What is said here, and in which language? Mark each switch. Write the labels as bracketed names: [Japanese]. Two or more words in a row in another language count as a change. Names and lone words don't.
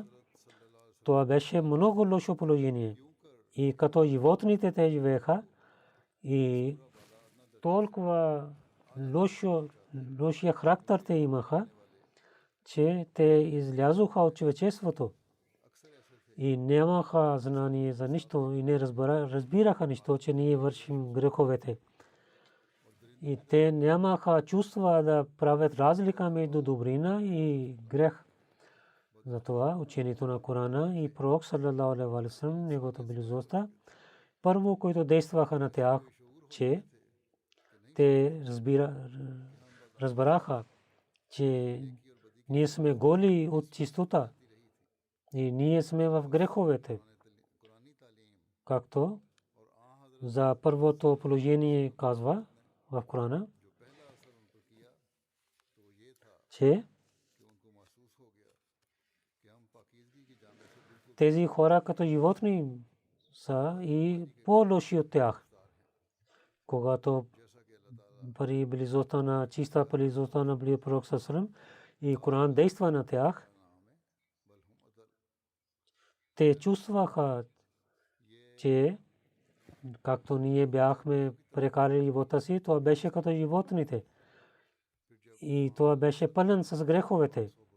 [Bulgarian] Това беше много лошо положение. И като животните те живееха и толкова лошия характер те имаха, че те излязоха от човечеството и нямаха знание за нищо и не разбираха нищо, че ние вършим греховете. И те нямаха чувства да правят разлика между добрина и грех. Затова учението на Корана и пророк [Arabic] صلى الله عليه وسلم, [Bulgarian] неговата близостта, първо, които действаха на тях, че те разбраха, че ние сме голи от чистота и ние сме в греховете. Както за първото положение казва в Корана, че тези хора като животни са и по-лоши от тях. Когато при близостта на чиста близостта на пророк [Arabic] صلى الله عليه وسلم [Bulgarian] и Коран действа на тях, те чувстваха, че както ние бяхме прекарали живота си, това беше като животните. И това беше пълен с греховете.